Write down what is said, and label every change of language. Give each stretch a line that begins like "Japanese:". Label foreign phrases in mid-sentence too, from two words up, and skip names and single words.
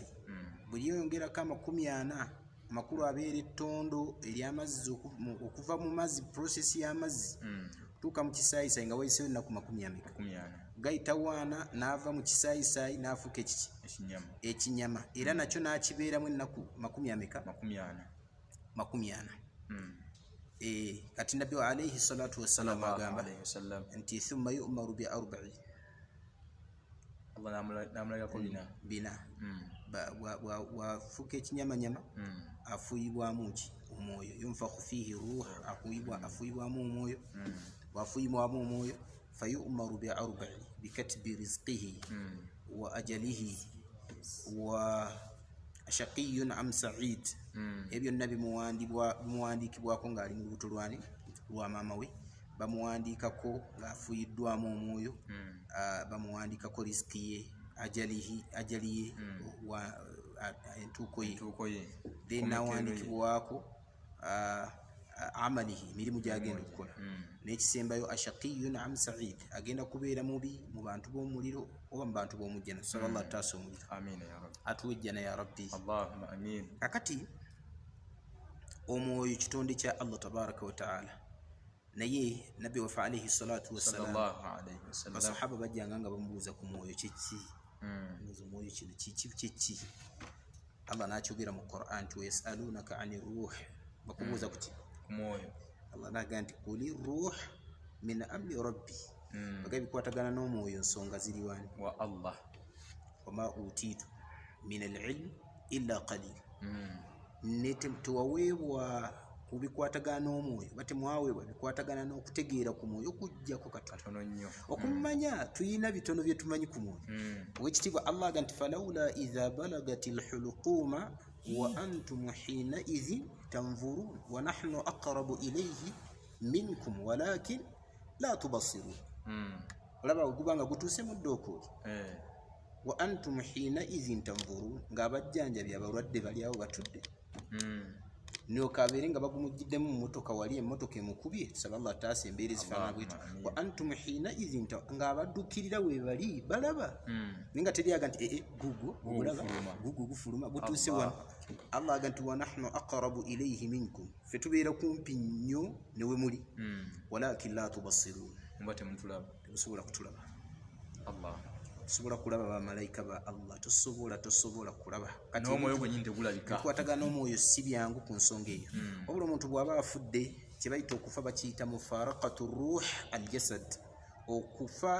Ganda: Bwe yeyongerako 40 amakulu abeera ettondo ery'amazzi okuva mu mazzi, process y'amazzi tuuka mu kisaayisaayi nga wayiseyo ennaku 40 gayita waana n'ava mu kisaayisaayi n'afuuka ekinyama, era nakyo n'akibeeramu ennaku 40. Kati nabbi wa
Arabic: عليه الصلاة والسلام
Ganda: agamba nti
Arabic: ثم يؤمر ب 40.
Ganda: Allah namulagako bina. Wafuuka ekinyamanyama afuuyibwamu omwoyo,
Arabic: ينفخ فيه روح,
Ganda: afuuyibwamu omwoyo. Wafuuyibwamu omwoyo
Arabic: فيؤمر ب 40 بكتب رزقه وأجله وشقي أم سعيد.
Ganda: Ebyo byonna bimuwandiikibwako ng'ali mu lubuto lwa maama we. Bamuwandiikako ng'afuuyiddwamu omwoyo, bamuwandiikako riziki ye, ajali ye, entuuko ye. Then nawandiikibwako amalihi, emirimu gy'agenda okukola. N'ekisembayo
Arabic: أشقي أم سعيد,
Ganda: agenda kubeera mubi mu bantu b'omuliro oba mu bantu b'omujjana. Sallallahu taasa omuliro.
Arabic: آمين يا رب.
Ganda: Atuwejjana
Arabic: يا رب. اللهم آمين.
Ganda: Kakati omwoyo kitonde kya Allah
Arabic: تبارك وتعالى.
Ganda: Naye nabbi waffe
Arabic: عليه الصلاة والسلام,
Ganda: basahaba bajjanga nga bamubuuza ku mwoyo kyeki. Omwoyo kino kyeki? Allah n'akyogera mu Qur'an nti
Arabic: يسألونك عن الروح.
Ganda: Bakubuuza ku mwoyo. Allah n'agamba nti
Arabic: قل الروح من أمر ربي
Ganda: baga bikwatagana n'omwoyo nsonga ziri wani wa Allah
Arabic: وما أوتيتم من العلم إلا قليل
Ganda: tewaweebwa kubikwatagana n'omwoyo bate mwaweebwa bikwatagana n'okutegeera ku mwoyo okujjako katono nnyo okumanya tuyina bitono bye tumanyi ku mwoyo owekitiibwa Allah aga nti
Arabic: فلولا إذا بلغت الحلقوم وأنتم حينئذ تنظرون ونحن أقرب إليه منكم ولكن لا تبصرون
Ganda: olaba ogubanga gutuuse mu ddookooli
Arabic: وأنتم حينئذ تنظرون
Ganda: ng'abajjanjabi abalwadde bali awo batudde niokabeere nga bagumujjiddemu mu motoka wali emmotoka emukubye tusaba Allah taasa embeera ezifaanana bwetyo
Arabic: وأنتم حينئذ
Ganda: ng'abaddukirira we bali balaba naye nga teryaga nti gugo ogulaba gugo gufuluma gutuuse wano Allah aga nti
Arabic: ونحن أقرب إليه منكم
Ganda: ffe tubeera kumpi nnyo ne we muli
Arabic: ولكن لا تبصرون
Ganda: mba temutulaba temusobola kutulaba Allah tosobola kulaba bamalayika ba Allah tosobola kulaba kati omwoyo gwennyini tegulabika bikwatagana n'omwoyo si byangu ku nsonga eyo wabula omuntu bw'aba afudde kye bayita okufa bakiyita
Arabic: مفارقة روح الجسد
Ganda: okufa